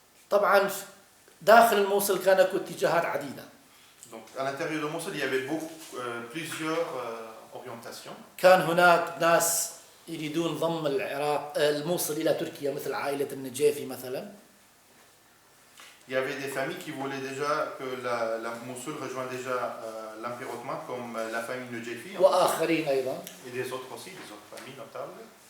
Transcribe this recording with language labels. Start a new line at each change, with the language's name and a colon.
Arabic: طبعا داخل الموصل كان هناك اتجاهات عديدة.
French: Donc à l'intérieur de Mossoul, il y avait plusieurs orientations.
Arabic: كان هناك ناس يريدون ضم الموصل إلى تركيا مثل عائلة النجيفي مثلا.
French: Il y avait des familles qui voulaient déjà que la Mossoul rejoigne déjà l'Empire ottoman, comme la famille Nejefi.
Arabic: وآخرين أيضا.
French: Et des autres aussi, des autres familles notables.